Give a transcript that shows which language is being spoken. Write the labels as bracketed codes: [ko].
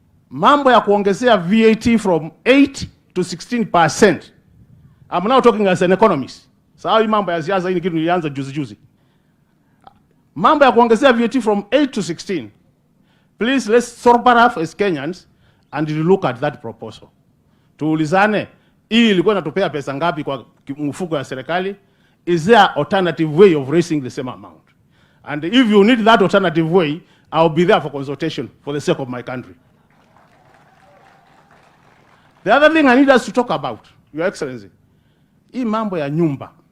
[sw] Mambo ya kuongezea VAT [en] from 8 to 16%. I'm now talking as an economist. [sw] Sawa, hii mambo ya siasa hii ni kitu nilianza juzi. Mambo ya kuongezea [en] VAT from 8 to 16. Please, let's sober up as Kenyans and look at that proposal. [sw] Tuulizane, hii ilikuwa inatupea pesa ngapi kwa mfuko ya serikali? [en] Is there alternative way of raising the same amount? And if you need that alternative way, I'll be there for consultation for the sake of my country. The other thing I need us to talk about, Your Excellency, [sw] hii mambo ya nyumba.